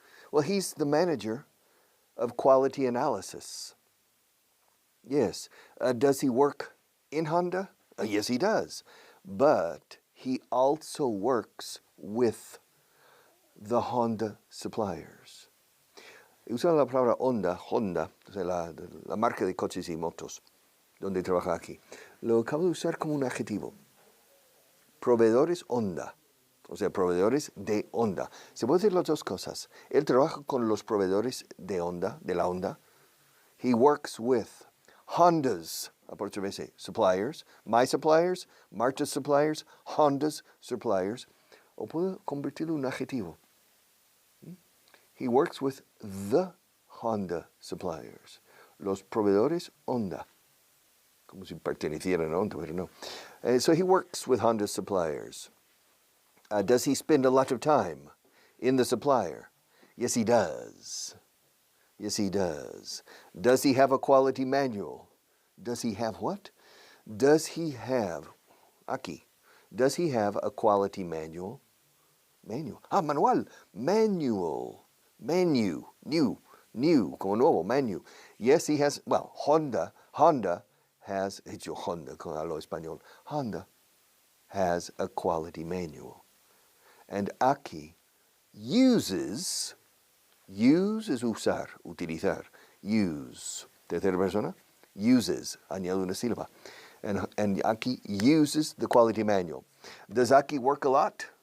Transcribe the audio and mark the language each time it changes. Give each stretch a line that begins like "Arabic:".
English: Well, he's the manager of quality analysis. Yes. Does he work in Honda? Yes, he does. But he also works with the Honda suppliers.
Spanish: Usa la palabra Honda, la marca de coches y motos, donde trabaja aquí. Lo acabo de usar como un adjetivo. Proveedores Honda. O sea, proveedores de Honda. Se puede decir las dos cosas. Él trabaja con los proveedores de Honda, de la Honda.
English: He works with Honda's, apóstrofe, suppliers, my suppliers, Marta's suppliers, Honda's suppliers.
Spanish: O puedo convertirlo en un adjetivo.
English: He works with the Honda suppliers.
Spanish: Los proveedores Honda. Como si pertenecieran a Honda, pero no.
English: So he works with Honda suppliers. Does he spend a lot of time in the supplier? Yes, he does. Yes, he does. Does he have a quality manual? Does he have what? Does he have, aquí, does he have a quality manual? Manual. Manual. Manual. Menu. New.
Spanish: Como nuevo.
English: Menu. Yes, he has, well, Honda has,
Spanish: hecho Honda, con hablo español.
English: Honda has a quality manual. And Aki uses,
Spanish: use es usar, utilizar, use, tercera persona, uses, añado una sílaba.
English: And Aki uses the quality manual. Does Aki work a lot?